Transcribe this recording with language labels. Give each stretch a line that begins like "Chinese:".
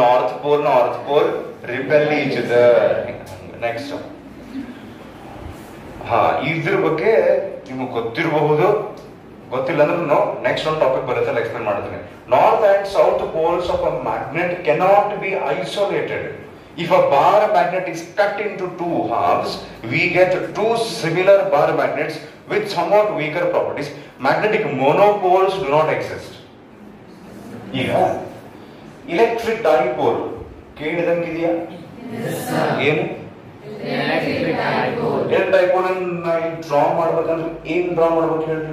English: North pole repel each other.
Kannada: Next ಇದ್ರ ಬಗ್ಗೆ ನಿಮಗೆ ಗೊತ್ತಿರಬಹುದು, ಗೊತ್ತಿಲ್ಲ ಅಂದ್ರೆ ನೆಕ್ಸ್ಟ್ ಒಂದು ಟಾಪಿಕ್ ಬರುತ್ತೆ, ಎಕ್ಸ್ಪ್ಲೇನ್ ಮಾಡ್ತೀನಿ.
English: North and south poles of a magnet cannot be isolated. If a bar magnet is cut into 2 halves, we get 2 similar bar magnets with somewhat weaker properties. Magnetic monopoles do not exist.
Kannada: ಈಗ electric dipole ಕೇಳಿದಂಗಿದೆಯಾ? ಏನು electric dipole draw ಮಾಡ್ಬೇಕಂದ್ರೆ ಏನ್ draw ಮಾಡ್ಬೇಕು ಹೇಳ್ರಿ?